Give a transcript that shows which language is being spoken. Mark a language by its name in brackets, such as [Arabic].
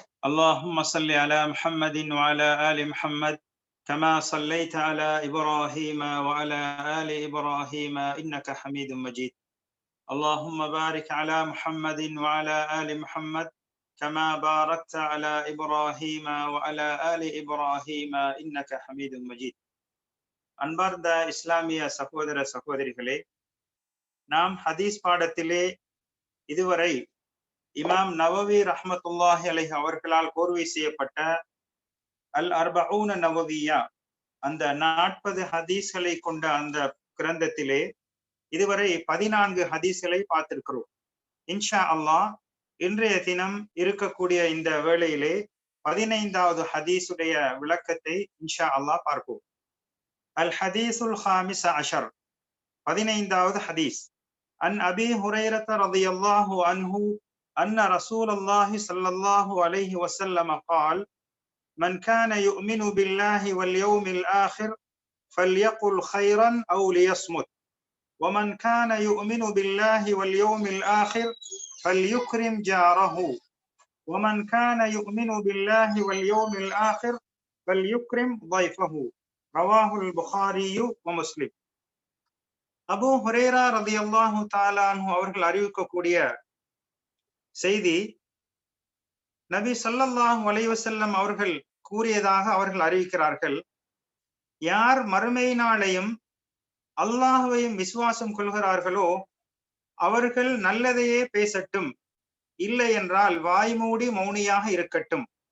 [Arabic] اللهم صل على محمد وعلى آل محمد كما صليت على إبراهيم وعلى آل إبراهيم إنك حميد مجيد. اللهم بارك على محمد وعلى آل محمد كما باركت على إبراهيم وعلى آل إبراهيم إنك حميد مجيد. [Tamil] அன்பார்ந்த இஸ்லாமிய சகோதர சகோதரிகளே, நாம் ஹதீஸ் பாடத்திலே இதுவரை இமாம் நவவி ரஹ்மத்துல்லாஹி அலைஹி அவர்களால் கோர்வை செய்யப்பட்ட அல் அர்பஊன நவவியா, அந்த 40 ஹதீஸ்களை கொண்ட அந்த கிரந்தத்திலே இதுவரை 14 ஹதீஸ்களை பார்த்திருக்கிறோம். இன்ஷா அல்லாஹ் இன்றைய தினம் இருக்கக்கூடிய இந்த வேளையிலே 15வது ஹதீஸுடைய விளக்கத்தை இன்ஷா அல்லாஹ் பார்ப்போம். அல் ஹதீஸுல் ஹாமிஸ் அஷர், 15வது ஹதீஸ். [Arabic] அன் அபி ஹுரைரத ரலியல்லாஹு அன்ஹு أن رسول الله صلى الله عليه وسلم قال: من كان يؤمن بالله واليوم الآخر فليقل خيرا أو ليصمت، ومن كان يؤمن بالله واليوم الآخر فليكرم جاره، ومن كان يؤمن بالله واليوم الآخر فليكرم ضيفه. رواه البخاري ومسلم. [Tamil] அபூ ஹுரைரா ரலியல்லாஹு தஆலா அன்ஹு அவர்கள் அறிவிக்கக்கூடிய செய்தி, நபி ஸல்லல்லாஹு அலைஹி வஸல்லம் அவர்கள் கூறியதாக அவர்கள் அறிவிக்கிறார்கள்: யார் மறுமை நாளையும் அல்லாஹ்வையும் விசுவாசம் கொள்கிறார்களோ அவர்கள் நல்லதையே பேசட்டும், இல்லை என்றால் வாய்மூடி மௌனியாக இருக்கட்டும்.